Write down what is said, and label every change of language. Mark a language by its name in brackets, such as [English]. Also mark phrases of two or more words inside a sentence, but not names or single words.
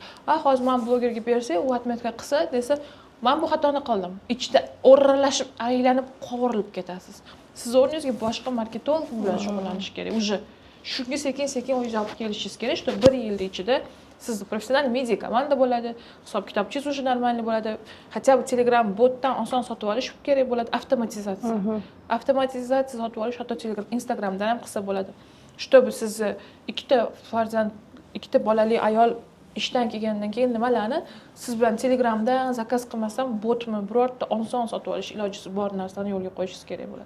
[Uzbek] Hozir men blogerga bersam, u atmetga qilsa desa, men bu xatoni qildim. Ichida o'ralashib, aylanib, qovurilib ketasiz. Siz o'rningizga boshqa marketolog bilan shug'ullanish kerak. Уже shunga sekin-sekin o'zingiz olib kelishingiz kerak, что 1 yil ichida siz professional media komanda bo'ladi, hisob kitobchingiz [Russian] уже нормальный [Uzbek] bo'ladi. [Russian] Хотя бы [Uzbek] Telegram botdan oson sotib olish kerak bo'ladi, avtomatizatsiya. Avtomatizatsiya sotib olish hatto Telegram, Instagramdan ham qilsa bo'ladi. Чтобы sizni ikkita bolali ayol ishdan kelgandan keyin nimalarni siz bilan Telegramdan zakaz qilmasdan botmi birorta oson sotib olish ilojisi bor narsani yo'lga qo'yishingiz kerak bo'ladi.